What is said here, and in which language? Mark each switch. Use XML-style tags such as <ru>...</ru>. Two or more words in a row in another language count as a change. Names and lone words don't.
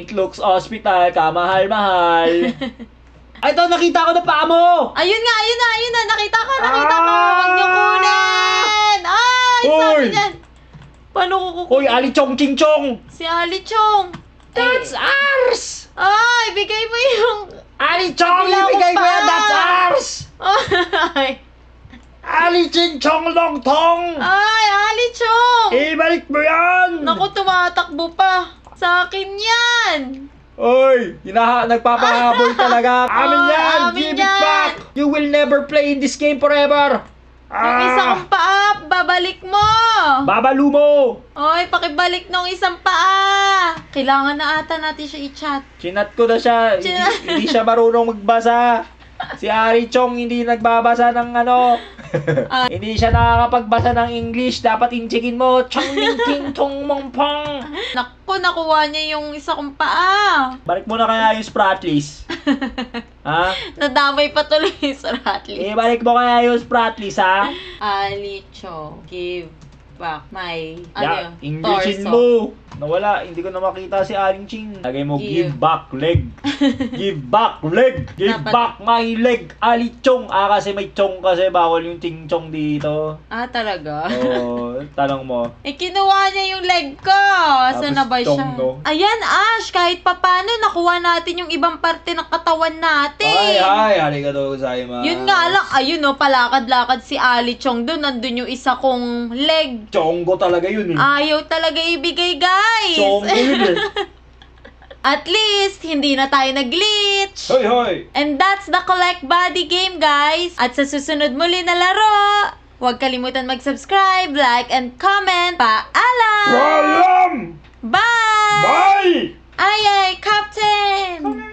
<tl>Luke's Hospital, kamahal-mahal. Ay, ito, nakita ko na paa mo! Ayun na. Nakita ko. Huwag niyo kunin. Ay, Hoy! sabi niyan. Paano ko kukunin? Hoy, Ali Chong Ching Chong! Si Ali Chong.</tl> <en>That's ours!</en> <tl>Ay, bigay mo yung... Ali Chong, Kabila ko ibigay mo pa. yan!</tl> <en>That's ours!</en> <tl>Ay, Ali Ching Chong Long Tong! Ali Chong. Ibalik mo yan! Naku, tumatakbo pa. Sa akin yan. Oy, nagpapahabol talaga. Amin yan! amin</tl> <en>Give it</en> <tl>yan.</tl> <en>back! You will never play in this game forever!</en> <tl>Yung isa kong paa, babalik mo. Babalu mo! Oy, pakibalik nung isang paa. Kailangan na ata natin siya i-chat. Chinat ko na siya. Hindi siya marunong magbasa. Si Ari Chong hindi nagbabasa ng ano. Hindi siya nakakapagbasa ng English. Dapat inchigin mo. Chong ling ting tong mong pang. Naku, nakuha niya yung isa kong paa. Balik mo na kaya yung Spratlys. Ha? Nadamay pa tuloy sa Ratley. Balik mo kaya yung Spratlys, ha?</tl> <en>Alicho, give back my</en> <tl>Englishin</tl> <en>torso.</en> <tl>mo. Nawala, hindi ko na makita si Aling Ching. Lagay mo,</tl> <en>give back leg. Give back leg. Give</en> <tl>Dapat</tl> <en>back my leg. Ali Chong.</en> <tl>Kasi may chong kasi bawal yung ting chong dito. Talaga? Oo, tanong mo. Kinuha niya yung leg ko. Saan na ba siya? chong, no? Ayan, Ash, kahit papano, nakuha natin yung ibang parte ng katawan natin.</tl> <ja>Arigatou gozaimasu.</ja> <tl>Yun nga lang, ayun palakad-lakad si Ali Chong doon. Nandun yung isa kong leg. Chonggo talaga yun eh. Ayaw talaga ibigay, guys. Chonggo yun eh.</tl> <en>At least,</en> <tl>hindi na tayo nag-glitch. Hoy, hoy!</tl> <en>And that's the collect body game, guys.</en> <tl>At sa susunod muli na laro, huwag kalimutan mag-subscribe,</tl> <en>like, and comment.</en> <tl>Paalam! Paalam!</tl> <en>Bye! Bye!</en> <tl>Ay, Captain!</tl>